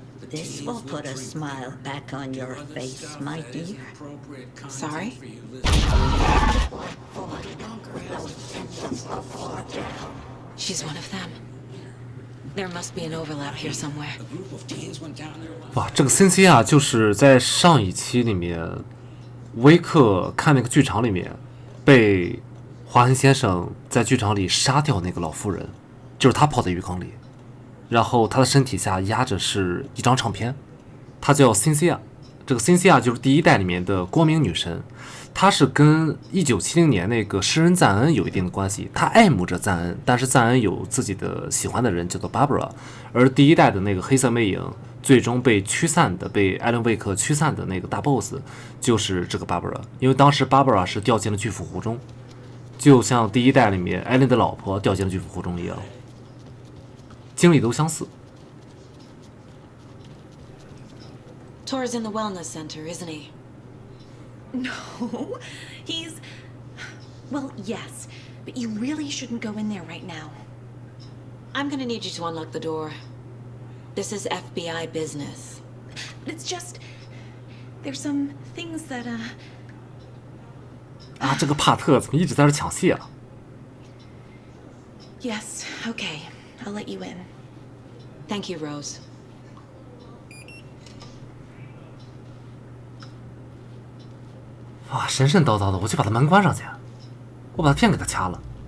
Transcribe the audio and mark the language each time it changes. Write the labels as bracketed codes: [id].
[en] This will put a smile back on your face, my dear. Sorry? She's one of them. There must be an overlap here somewhere. [zh] 哇，这个辛西亚就是在上一期里面，威克看那个剧场里面，被华恩先生在剧场里杀掉那个老妇人，就是他泡在浴缸里，然后他的身体下压着是一张唱片，她叫辛西亚。这个辛西亚就是第一代里面的光明女神，她是跟1970年那个诗人赞恩有一定的关系，她爱慕着赞恩，但是赞恩有自己的喜欢的人叫做 Barbara， 而第一代的那个黑色魅影最终被驱散的，被艾伦·魏克驱散的那个大 boss 就是这个 Barbara， 因为当时 Barbara 是掉进了巨斧湖中，就像第一代里面艾伦的老婆掉进了巨斧湖中一样，经历都相似。 [en] Tor's in the wellness center, isn't he? No, he's... Well, yes, but you really shouldn't go in there right now. I'm gonna need you to unlock the door. This is FBI business. It's just... There's some things that, [zh] 啊，这个帕特怎么一直在这抢戏啊？ [en] Yes, okay. I'll let you in. Thank you, Rose. [zh] 哇，神神叨叨的，我去把他门关上去，我把他片给他掐了。